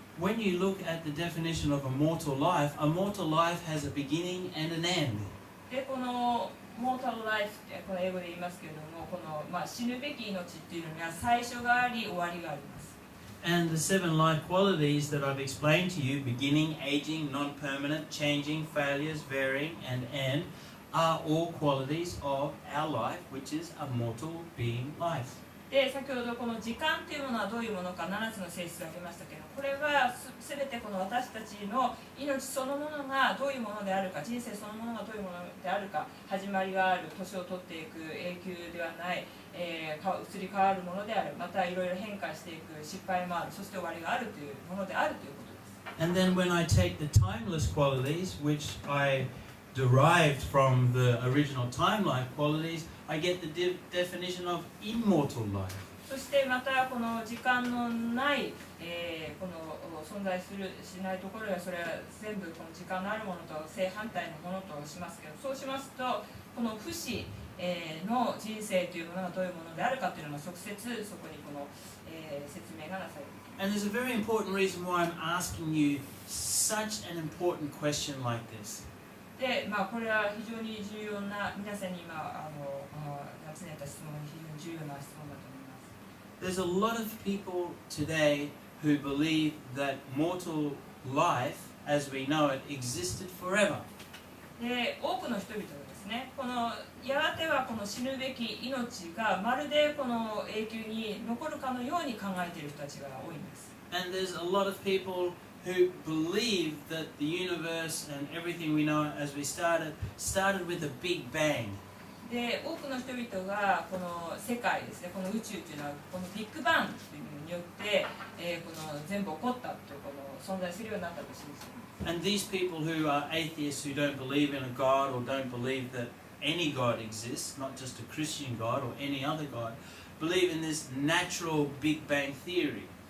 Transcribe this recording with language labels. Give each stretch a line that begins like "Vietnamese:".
English: When you look at the definition of a mortal life has a beginning and an end.
Japanese: でこのモータルライフってこの英語で言いますけれども、この死ぬべき命っていうのには最初があり終わりがあります。
English: And the 7 life qualities that I've explained to you, beginning, aging, non-permanent, changing, failures, varying, and end, are all qualities of our life, which is a mortal being life.
Japanese: で先ほどこの時間というものはどういうものか7つの性質がありましたけど、これはすべてこの私たちの命そのものがどういうものであるか、人生そのものがどういうものであるか、始まりがある、年を取っていく、永久ではない、移り変わるものである、またいろいろ変化していく、失敗もある、そして終わりがあるというものであるということです。
English: And then when I take the timeless qualities, which I derived from the original time life qualities, I get the definition of immortal life.
Japanese: そしてまたこの時間のない、この存在するしないところは、それは全部この時間のあるものと正反対のものとしますけど、そうしますとこの不死の人生というものがどういうものであるかというのが直接そこにこの説明がなされています。
English: And there's a very important reason why I'm asking you such an important question like this.
Japanese: でこれは非常に重要な、皆さんに今集めた質問、非常に重要な質問だと思います。
English: There's a lot of people today who believe that mortal life, as we know it, existed forever.
Japanese: で多くの人々がですね、このやがてはこの死ぬべき命がまるでこの永久に残るかのように考えている人たちが多いんです。
English: And there's a lot of people who believe that the universe and everything we know as we started with a big bang.
Japanese: で多くの人々がこの世界ですね、この宇宙というのはこのビッグバンというのによって、この全部起こったというこの存在するようになったと信じています。
English: And these people who are atheists, who don't believe in a God or don't believe that any God exists, not just a Christian God or any other God, believe in this natural Big Bang theory.